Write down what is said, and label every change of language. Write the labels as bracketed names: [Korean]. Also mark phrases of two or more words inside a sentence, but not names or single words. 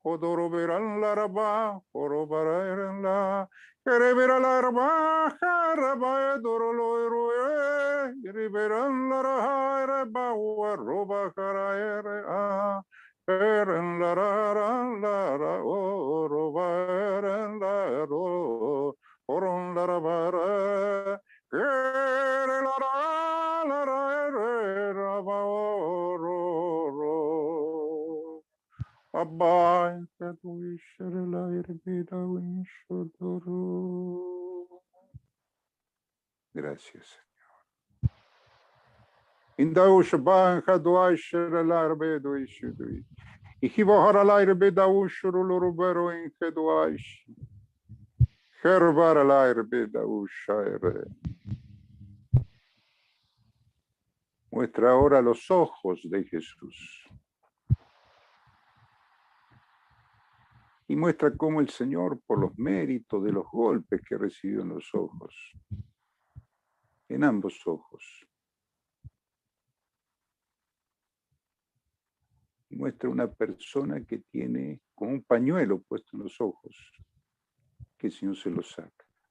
[Spanish] Odoro verán la raba, oro verán la, revera la raba, raba, doro lo eroe, riverán la raja, raba, roba, cara, eren la ra, oro verán la ro, oron la raba, ere la ra, raba, oro. Abba, que tu ishere la irbida winshodoro. Gracias, Señor. Indau shaban hadwa ishere la irbedo ishudui. Ihivohara la irbida ushurulurubero in hedwaish. Herbara la irbida ushaire. Muestra ahora los ojos de Jesús. Y muestra cómo el Señor, por los méritos de los golpes que recibió en los ojos, en ambos ojos, muestra una persona que tiene como un pañuelo puesto en los ojos, que el Señor se lo saca.